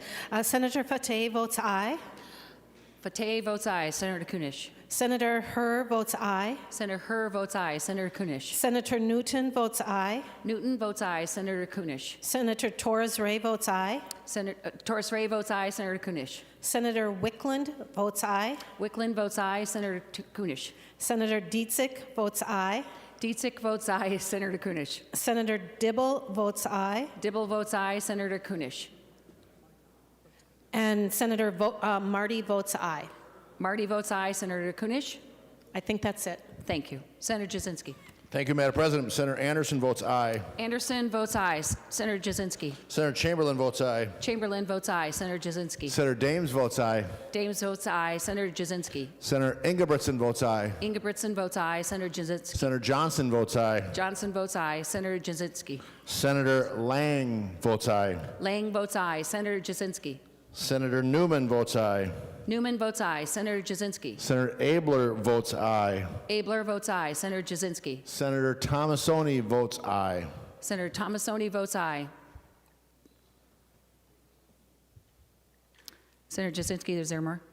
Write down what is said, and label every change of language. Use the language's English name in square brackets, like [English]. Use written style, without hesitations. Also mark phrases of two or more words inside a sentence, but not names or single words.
[English] Senator Fateh votes aye. Fateh votes aye. Senator Kunish. Senator Herr votes aye. Senator Herr votes aye. Senator Kunish. Senator Newton votes aye. Newton votes aye. Senator Kunish. Senator Torres-Ray votes aye. Senator Torres-Ray votes aye. Senator Kunish. Senator Wickland votes aye. Wickland votes aye. Senator Kunish. Senator Dietzick votes aye. Dietzick votes aye. Senator Kunish. Senator Dibble votes aye. Dibble votes aye. Senator Kunish. And Senator Marty votes aye. Marty votes aye. Senator Kunish. I think that's it. Thank you. Senator Jasinski. Thank you, Madam President. Senator Anderson votes aye. Anderson votes aye. Senator Jasinski. Senator Chamberlain votes aye. Chamberlain votes aye. Senator Jasinski. Senator Dames votes aye. Dames votes aye. Senator Jasinski. Senator Ingebrigtsen votes aye. Ingebrigtsen votes aye. Senator Jasinski. Senator Johnson votes aye. Johnson votes aye. Senator Jasinski. Senator Lang votes aye. Lang votes aye. Senator Jasinski. Senator Newman votes aye. Newman votes aye. Senator Jasinski. Senator Abler votes aye. Abler votes aye. Senator Jasinski. Senator Tomasoni votes aye. Senator Tomasoni votes aye. Senator Jasinski, is there more?